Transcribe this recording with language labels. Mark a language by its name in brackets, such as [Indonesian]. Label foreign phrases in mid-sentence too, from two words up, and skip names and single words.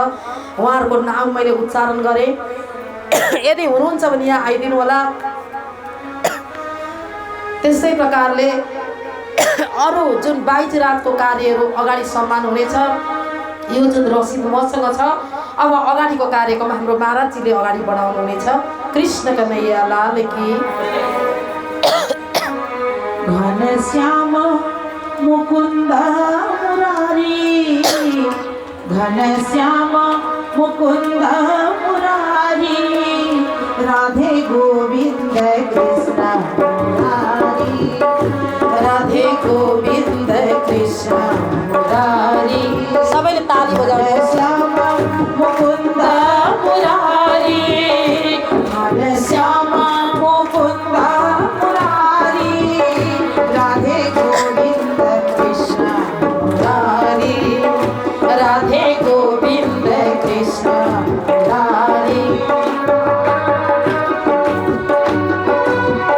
[Nepali] उहाँहरूको नाम मैले उच्चारण गरेँ, यदि हुनुहुन्छ भने यहाँ आइदिनु होला। त्यस्तै प्रकारले अरू जुन बाइजरातको कार्यहरू अगाडि सम्मान हुनेछ। यो जुन रसिद मसँग छ, अब अगाडिको कार्यक्रम हाम्रो महाराजजीले अगाडि बढाउनु हुनेछ। [Hindi] कृष्ण कन्हैया लाल की। घनश्याम मुकुंद मुरारी, घनश्याम मुकुंद मुरारी, राधे गोविंद कृष्ण मुरारी, राधे गोविंद कृष्ण मुरारी। [Nepali] सबैले ताली बजाउनु। [Hindi] श्याम मुकुंद मुरारी, घनश्याम मुकुंद मुरारी, राधे गोविंद कृष्ण मुरारी, राधे गोविंद कृष्ण मुरारी।